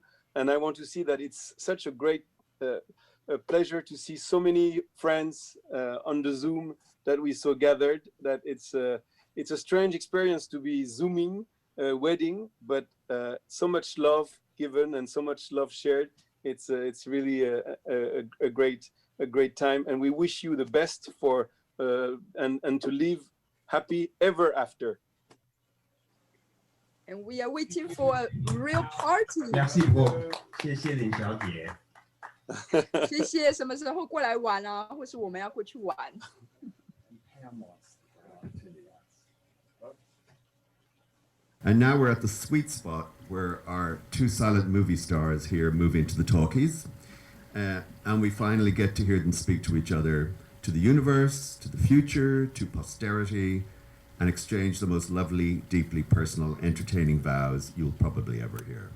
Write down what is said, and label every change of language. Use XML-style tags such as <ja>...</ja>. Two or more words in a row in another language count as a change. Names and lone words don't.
<en>And I want to see that it's such a great a pleasure to see so many friends on the Zoom that we saw gathered, that it's a strange experience to be Zooming a wedding, but so much love given and so much love shared. It's really a great time, and we wish you the best for and to live happy ever after. And we are waiting for a real party.</en> <fr>Merci beaucoup.</fr> <zh>谢谢林小姐。谢谢，什么时候过来玩啊？或是我们要过去玩？</zh> <en>And now we're at the sweet spot where our two silent movie stars here move into the talkies. And we finally get to hear them speak to each other, to the universe, to the future, to posterity, and exchange the most lovely, deeply personal, entertaining vows you'll probably ever hear.</en>